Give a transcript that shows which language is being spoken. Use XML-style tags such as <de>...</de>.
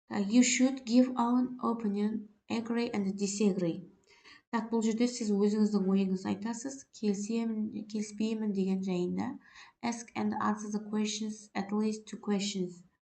<en>You should give an opinion, agree and disagree.</en> <kk>Так, бұл жерде сіз өзіңіздің ойыңызды айтасыз. Келісемін, келіспеймін деген жайында.</kk> <en>Ask and answer the questions, at least 2 questions.</en>